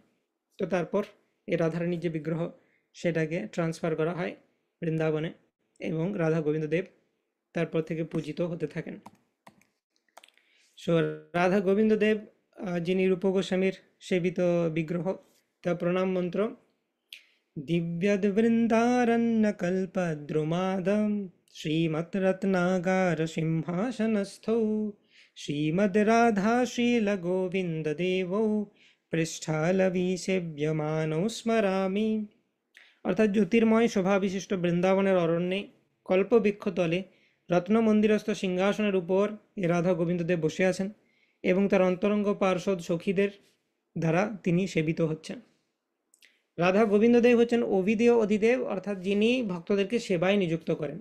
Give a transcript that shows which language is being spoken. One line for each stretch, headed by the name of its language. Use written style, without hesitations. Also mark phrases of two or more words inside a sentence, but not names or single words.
Bangla: তো তারপর এই রাধারানীর যে বিগ্রহ সেটাকে ট্রান্সফার করা হয় বৃন্দাবনে এবং রাধা গোবিন্দ দেব তারপর থেকে পূজিত হতে থাকেন। সো রাধা গোবিন্দ দেব যিনি রূপ গোস্বামীর সেবিত বিগ্রহ, তা প্রণাম মন্ত্র
Sanskrit: दिव्यद्वृन्दारण्यकल्पद्रुमादं श्रीमद्रत्नागारसिंहासनस्थौ श्रीमद्राधाशीलगोविन्ददेवौ पृष्ठालविसेव्यमानौ স্মরামি।
Bangla: অর্থাৎ জ্যোতির্ময় শোভাবিশিষ্ট বৃন্দাবনের অরণ্যে কল্পবৃক্ষতলে রত্নমন্দিরস্থ সিংহাসনের উপর এ রাধা গোবিন্দদেব বসে আছেন এবং তার অন্তরঙ্গ পার্ষদ সখীদের দ্বারা তিনি সেবিত হচ্ছেন। রাধা গোবিন্দদেব হচ্ছেন অভিদেয় অধিদেব, অর্থাৎ যিনি ভক্তদেরকে সেবায় নিযুক্ত করেন।